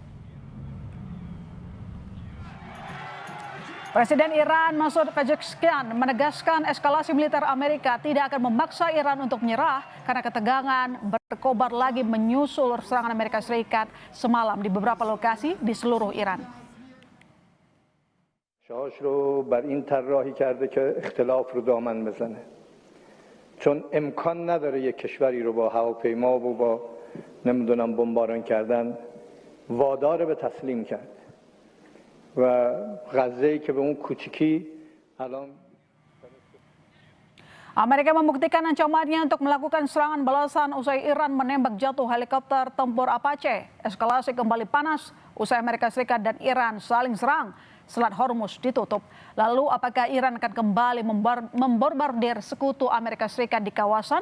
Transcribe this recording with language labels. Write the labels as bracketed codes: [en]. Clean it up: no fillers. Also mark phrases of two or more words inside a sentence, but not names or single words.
[id] Presiden Iran Masoud Pezeshkian menegaskan eskalasi militer Amerika tidak akan memaksa Iran untuk menyerah karena ketegangan berkobar lagi menyusul serangan Amerika Serikat semalam di beberapa lokasi di seluruh Iran. [fa] چون امکان نداره یک کشوری رو با هواپیما و با نمیدونم بمباران کردن وادار به تسلیم کرد و غزه‌ای که به اون کوچیکی الان [id] Amerika membuktikan ancamannya untuk melakukan serangan balasan usai Iran menembak jatuh helikopter tempur Apache. Eskalasi kembali panas usai Amerika Serikat dan Iran saling serang. Selat Hormuz ditutup. Lalu apakah Iran akan kembali membombardir sekutu Amerika Serikat di kawasan?